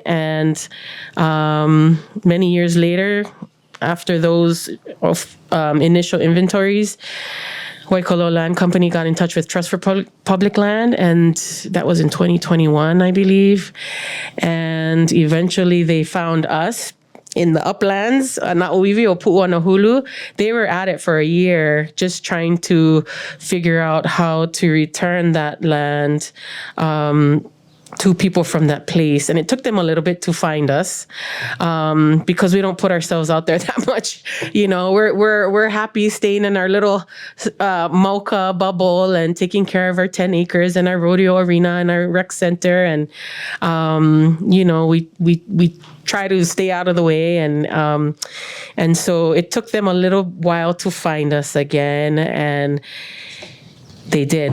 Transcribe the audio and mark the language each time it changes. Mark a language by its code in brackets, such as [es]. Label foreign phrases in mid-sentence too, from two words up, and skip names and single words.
[en] And many years later, after those initial inventories, Waikoloa Land Company got in touch with Trust for Public Land, and that was in 2021, I believe. And eventually they found us in the uplands, na ʻŌiwi or Puʻuanahulu. They were at it for a year, just trying to figure out how to return that land two people from that place, and it took them a little bit to find us, because we don't put ourselves out there that much. We're happy staying in our little Mauka bubble and taking care of our 10 acres and our rodeo arena and our rec center, and we try to stay out of the way, and so it took them a little while to find us again, and they did.